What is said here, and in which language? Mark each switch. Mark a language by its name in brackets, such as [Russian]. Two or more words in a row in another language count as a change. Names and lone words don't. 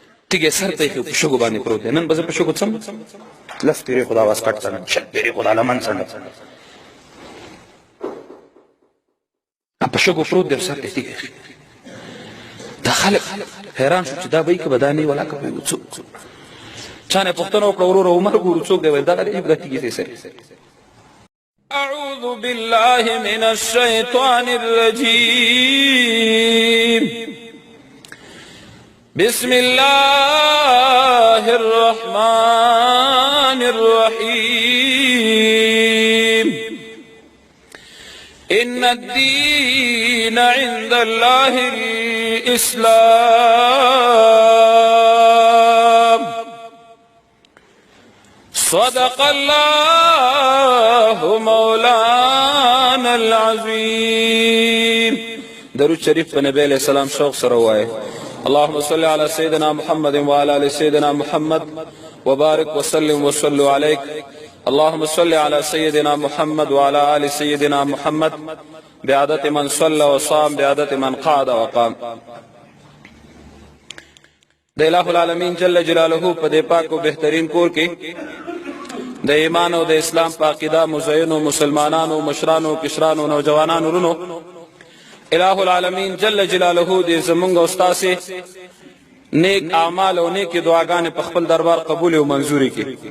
[Pashto] تیږې سر ته یې په شګو باندې پروت دی. نن به زه په شګو څم لس پیرې خو د اواز کټ څنډه شل پیرې خو د لمن څنډه په شګو پروت دی سر ته تیږې. دا خلک حیران شو چې دا به یې که به دا نه وي ولا که به یې څوک. چا نه پوښتنه وکړه وروره عمر ګورو څوک دی ویل دغه دی دا تیږې دی سر. [Arabic] أعوذ بالله من الشيطان الرجيم. بسم الله الرحمن الرحيم. إن الدين عند الله الإسلام. صدق الله مولانا العظيم. [Pashto] درود شریف په نبی [Arabic] علیہ السلام [Pashto] شوق سره وایي. [Arabic] اللهم صل على سيدنا محمد وعلى آل سيدنا محمد وبارك وسلم وصلوا عليك. اللهم صل على سيدنا محمد وعلى آل سيدنا محمد بعدد من صلى وصام بعدد من قعد وقام. [Pashto] د [Arabic] الہ العالمین جل جلاله [Pashto] په دې پاک او بهترین کور کې د ایمان او د اسلام په عقیده مزینو مسلمانانو مشرانو کشرانو نوجوانانو ورونو [Arabic] الہ العالمین جل جلاله [Pashto] دې زمونږ او ستاسې نیک اعمال او نیک دعاګانې په خپل دربار قبول او منظوري کړي.